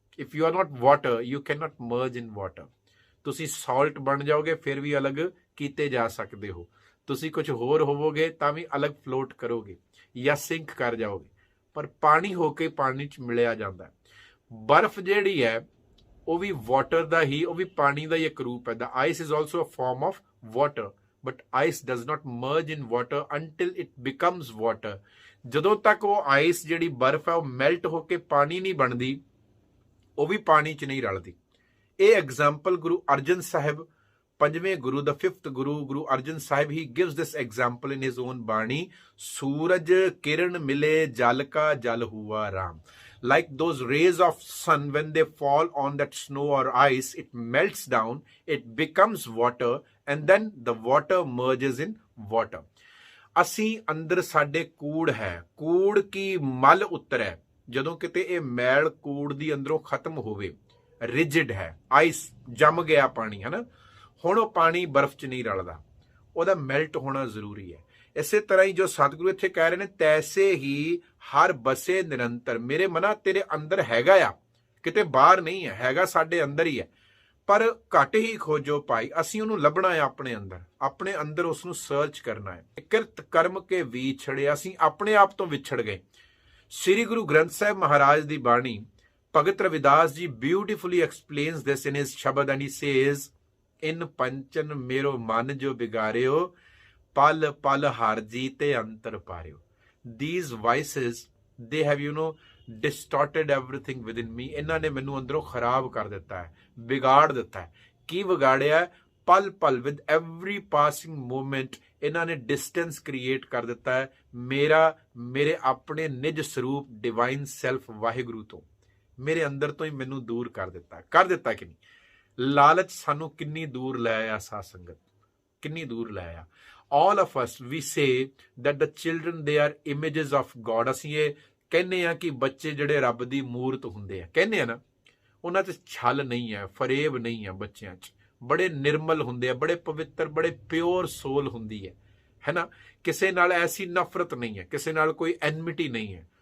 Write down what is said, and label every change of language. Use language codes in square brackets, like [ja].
[en] If you are not water, you can not merge in water. [pa] ਤੁਸੀਂ salt ਬਣ ਜਾਓਗੇ, ਫਿਰ ਵੀ ਅਲੱਗ ਕੀਤੇ ਜਾ ਸਕਦੇ ਹੋ। ਤੁਸੀਂ ਕੁਝ ਹੋਰ ਹੋਵੋਗੇ ਤਾਂ ਵੀ ਅਲੱਗ ਫਲੋਟ ਕਰੋਗੇ ਜਾਂ ਸਿੰਕ ਕਰ ਜਾਓਗੇ, ਪਰ ਪਾਣੀ ਹੋ ਕੇ ਪਾਣੀ 'ਚ ਮਿਲਿਆ ਜਾਂਦਾ। ਬਰਫ਼ ਜਿਹੜੀ ਹੈ ਉਹ ਵੀ ਵਾਟਰ ਦਾ ਹੀ, ਉਹ ਵੀ ਪਾਣੀ ਦਾ ਹੀ ਇੱਕ ਰੂਪ ਹੈ। [en] The ice is also a form of water, but ice does not merge in water until it becomes water। [pa] ਜਦੋਂ ਤੱਕ ਉਹ ਆਈਸ ਜਿਹੜੀ ਬਰਫ਼ ਹੈ ਉਹ ਮੈਲਟ ਹੋ ਕੇ ਪਾਣੀ ਨਹੀਂ ਬਣਦੀ, ਉਹ ਵੀ ਪਾਣੀ 'ਚ ਨਹੀਂ ਰਲਦੀ। ਇਹ ਐਗਜ਼ਾਮਪਲ ਗੁਰੂ ਅਰਜਨ ਸਾਹਿਬ, ਪੰਜਵੇਂ ਗੁਰੂ, ਦਾ 5th Guru, Guru Arjan Sahib, [en] He gives this example in his own bani. [pa] ਸੂਰਜ ਕਿਰਨ ਮਿਲੇ ਜਲ ਕਾ ਜਲ ਹੁਆ Ram. [en] Like those rays of sun, when they fall on that snow or ice, it melts down, it becomes water, and then the water merges in water. [pa] ਅਸੀਂ ਅੰਦਰ ਸਾਡੇ ਕੂੜ ਹੈ, ਕੂੜ ਕੀ ਮਲ ਉਤਰੈ, ਜਦੋਂ ਕਿਤੇ ਇਹ ਮੈਲ ਕੂੜ ਦੀ ਅੰਦਰੋਂ ਖਤਮ ਹੋਵੇ, ਰਿਜਿਡ ਹੈ, ਆਈਸ ਜੰਮ ਗਿਆ ਪਾਣੀ, ਹੈ ਨਾ, ਹੁਣ ਉਹ ਪਾਣੀ ਬਰਫ਼ 'ਚ ਨਹੀਂ ਰਲਦਾ, ਉਹਦਾ ਮੈਲਟ ਹੋਣਾ ਜ਼ਰੂਰੀ ਹੈ। ਇਸੇ ਤਰ੍ਹਾਂ ਹੀ ਜੋ ਸਤਿਗੁਰੂ ਇੱਥੇ ਕਹਿ ਰਹੇ ਨੇ, ਤੈਸੇ ਹੀ ਹਰ ਬਸੇ ਨਿਰੰਤਰ। ਮੇਰੇ ਮਨਾ ਤੇਰੇ ਅੰਦਰ ਹੈਗਾ ਆ, ਕਿਤੇ ਬਾਹਰ ਨਹੀਂ ਹੈ, ਹੈਗਾ ਸਾਡੇ ਅੰਦਰ ਹੀ ਹੈ, ਪਰ ਘੱਟ ਹੀ ਖੋਜੋ ਭਾਈ। ਅਸੀਂ ਉਹਨੂੰ ਲੱਭਣਾ ਹੈ ਆਪਣੇ ਅੰਦਰ ਉਸ ਨੂੰ ਸਰਚ ਕਰਨਾ ਹੈ। ਕਿਰਤ ਕਰਮ ਕੇ ਵਿਛੜੇ, ਅਸੀਂ ਆਪਣੇ ਆਪ ਤੋਂ ਵਿਛੜ ਗਏ। ਸ੍ਰੀ ਗੁਰੂ ਗ੍ਰੰਥ ਸਾਹਿਬ ਮਹਾਰਾਜ ਦੀ ਬਾਣੀ, ਭਗਤ ਰਵਿਦਾਸ ਜੀ [en] beautifully explains this in his shabad, and he says, [pa] ਇਨ ਪੰਚਨ ਮੇਰੋ ਮਨ ਜੋ ਬਿਗਾਰਿਓ, ਪਲ ਪਲ ਹਰ ਜੀ ਤੇ ਅੰਤਰ ਪਾਰਿਓ। [en] These vices, they have, distorted everything within me. [pa] ਇਹਨਾਂ ਨੇ ਮੈਨੂੰ ਅੰਦਰੋਂ ਖਰਾਬ ਕਰ ਦਿੱਤਾ ਹੈ, ਵਿਗਾੜ ਦਿੱਤਾ ਹੈ। ਕੀ ਵਿਗਾੜਿਆ? ਪਲ ਪਲ, [en] with every passing moment, [pa] ਇਹਨਾਂ ਨੇ ਡਿਸਟੈਂਸ ਕ੍ਰੀਏਟ ਕਰ ਦਿੱਤਾ ਹੈ ਮੇਰੇ ਆਪਣੇ ਨਿਜ ਸਰੂਪ ਡਿਵਾਈਨ ਸੈਲਫ ਵਾਹਿਗੁਰੂ ਤੋਂ, ਮੇਰੇ ਅੰਦਰ ਤੋਂ ਹੀ ਮੈਨੂੰ ਦੂਰ ਕਰ ਦਿੱਤਾ ਕਿ ਨਹੀਂ। ਲਾਲਚ ਸਾਨੂੰ ਕਿੰਨੀ ਦੂਰ ਲੈ ਆਇਆ, ਸਾਧ ਸੰਗਤ, ਕਿੰਨੀ ਦੂਰ ਲੈ ਆਇਆ। [en] All of us, we say that the children, they are images of God. [pa] ਅਸੀਂ ਇਹ ਕਹਿੰਦੇ ਆ ਕਿ ਬੱਚੇ ਜਿਹੜੇ ਰੱਬ ਦੀ ਮੂਰਤ ਹੁੰਦੇ ਆ, ਕਹਿੰਦੇ ਆ ਨਾ, ਉਹਨਾਂ 'ਚ ਛਲ ਨਹੀਂ ਹੈ, ਫਰੇਬ ਨਹੀਂ ਹੈ ਬੱਚਿਆਂ 'ਚ, ਬੜੇ ਨਿਰਮਲ ਹੁੰਦੇ ਆ, ਬੜੇ ਪਵਿੱਤਰ, ਬੜੇ ਪਿਓਰ ਸੋਲ ਹੁੰਦੀ ਹੈ ਨਾ। ਕਿਸੇ ਨਾਲ ਐਸੀ ਨਫ਼ਰਤ ਨਹੀਂ ਹੈ, ਕਿਸੇ ਨਾਲ ਕੋਈ ਐਨਮਿਟੀ ਨਹੀਂ ਹੈ।